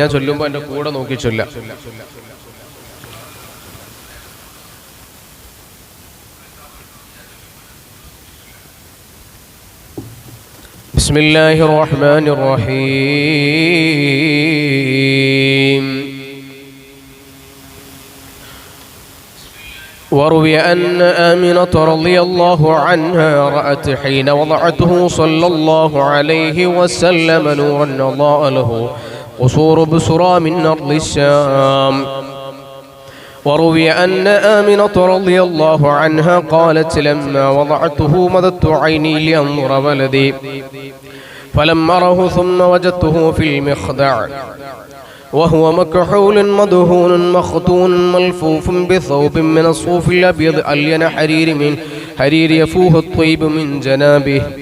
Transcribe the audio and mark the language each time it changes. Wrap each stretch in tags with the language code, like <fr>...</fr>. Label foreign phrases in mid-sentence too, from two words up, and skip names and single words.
<ml>ഞാൻ ചൊല്ലുമ്പോൾ എൻ്റെ കൂടെ നോക്കി ചൊല്ലാം.</ml> <ar>بسم الله الرحمن الرحيم. وروي أن آمنة رضي الله عنها رأت حين وضعته صلى الله عليه وسلم نورا أضاء له قصور بصرى من أرض الشام. وروي أن آمنة رضي الله عنها قالت لما وضعته مددت عيني لأنظر ولدي فلم أره ثم وجدته في المخدع وهو مكحول مدهون مختون ملفوف بثوب من الصوف الأبيض ألين حرير من حرير يفوه الطيب من جنابه.</ar>